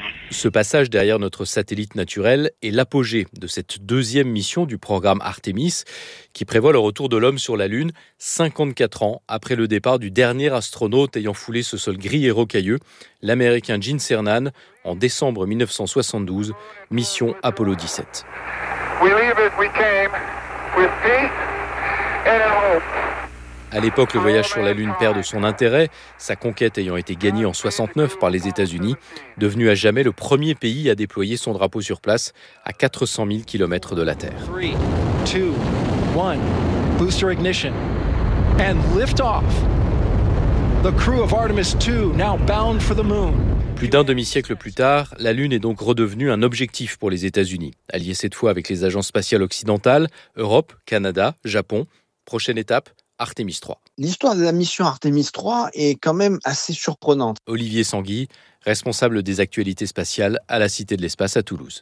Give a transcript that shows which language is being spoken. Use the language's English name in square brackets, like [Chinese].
[French] Ce passage derrière notre satellite naturel est l'apogée de cette deuxième mission du programme Artemis qui prévoit le retour de l'homme sur la Lune 54 ans après le départ du dernier astronaute ayant foulé ce sol gris et rocailleux, l'Américain Gene Cernan, en décembre 1972, mission Apollo 17. [English] We leave it, we came with peace and hope. [French] À l'époque, le voyage sur la Lune perd de son intérêt, sa conquête ayant été gagnée en 69 par les États-Unis, devenu à jamais le premier pays à déployer son drapeau sur place à 400 000 km de la Terre. [English] 3, 2, 1, booster ignition and lift off. The crew of Artemis 2 now bound for the moon. [French] Plus d'un demi-siècle plus tard, la Lune est donc redevenue un objectif pour les États-Unis, alliée cette fois avec les agences spatiales occidentales, Europe, Canada, Japon. Prochaine étape, Artemis 3. L'histoire de la mission Artemis 3 est quand même assez surprenante. Olivier Sanguy, responsable des actualités spatiales à la Cité de l'Espace à Toulouse.